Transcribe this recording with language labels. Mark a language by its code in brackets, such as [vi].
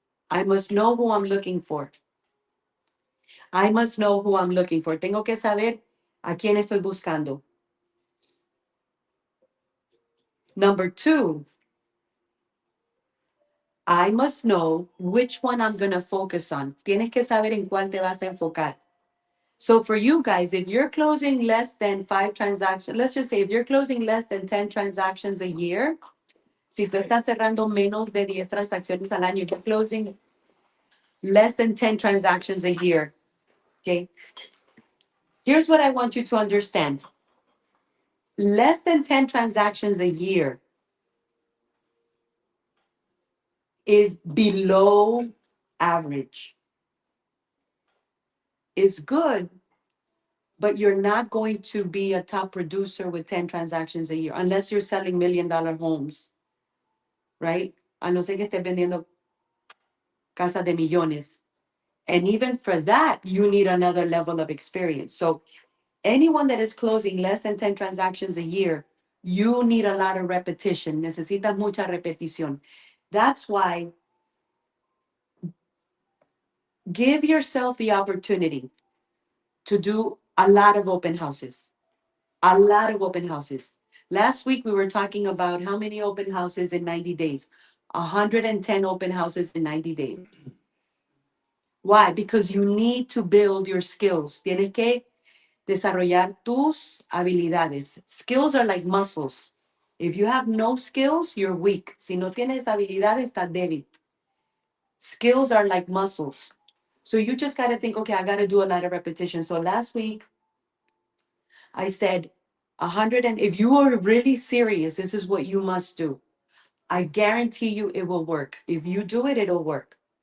[en] I must know who I'm looking for. I must know who I'm looking for. [es] Tengo que saber a quién estoy buscando. [en] Number two, I must know which one I'm going to focus on. [es] Tienes que saber en cuál te vas a enfocar. [en] So for you guys, if you're closing less than 5 transactions, let's just say if you're closing less than 10 transactions a year, [es] si tú estás cerrando menos de 10 transacciones al año, [en] you're closing less than 10 transactions a year, okay? Here's what I want you to understand. Less than 10 transactions a year is below average. It's good, but you're not going to be a top producer with 10 transactions a year unless you're selling $1 million homes, right? [es] A no ser que estés vendiendo casas de millones. [en] And even for that, you need another level of experience. So anyone that is closing less than 10 transactions a year, you need a lot of repetition. [es] Necesitas mucha repetición. [en] That's why give yourself the opportunity to do a lot of open houses. A lot of open houses. Last week, we were talking about how many open houses in 90 days. 110 open houses in 90 days. Why? Because you need to build your skills. [es] Tienes que desarrollar tus habilidades. [en] Skills are like muscles. If you have no skills, you're weak. [es] Si no tienes habilidades, estás débil. [en] Skills are like muscles. So you just got to think, okay, I got to do a lot of repetition. So last week, I said 100, and if you are really serious, this is what you must do. I guarantee you it will work. If you do it, it'll work.